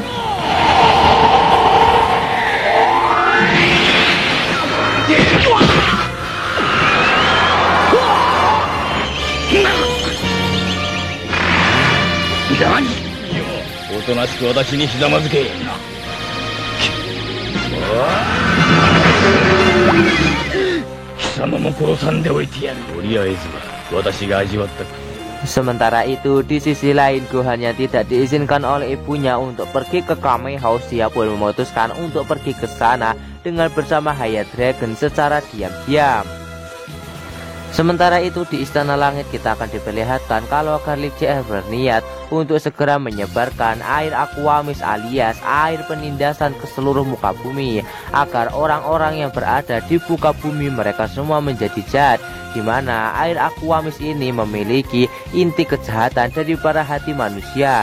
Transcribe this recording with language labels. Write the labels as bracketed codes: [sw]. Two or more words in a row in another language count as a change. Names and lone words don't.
[ja] 何？おとなしく私にひざまずけ。貴様も殺さんでおいてやる。とりあえずは私が味わった。 [id] Sementara itu, di sisi lain, Gohan yang tidak diizinkan oleh ibunya untuk pergi ke Kame House, dia pun memutuskan untuk pergi ke sana dengan bersama Haya Dragon secara diam-diam. Sementara itu di Istana Langit kita akan diperlihatkan kalau Garlic JR berniat untuk segera menyebarkan air Aqua Mist alias air penindasan ke seluruh muka bumi agar orang-orang yang berada di muka bumi mereka semua menjadi jahat, di mana air Aqua Mist ini memiliki inti kejahatan dari para hati manusia.